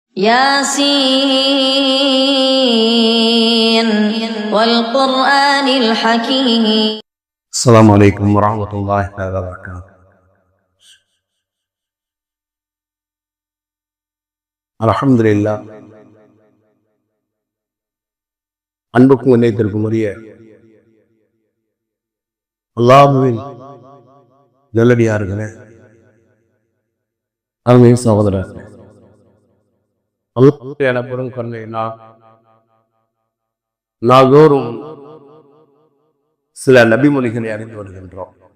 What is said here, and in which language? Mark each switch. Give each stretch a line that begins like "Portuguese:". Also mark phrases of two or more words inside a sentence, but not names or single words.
Arabic: ياسين والقرآن الحكيم. السلام عليكم ورحمة الله وبركاته. الحمد لله.
Tamil: அன்புக்கும் உன்னைத்திற்கும் உரிய அல்லாஹ்வின் நல்லடியார்களே, அருமை சகோதரர்களே, அல்லாஹ் எனப்படும் கருணை நாள்தோறும் சில நபிமொழிகளை அறிந்து வருகின்றோம்.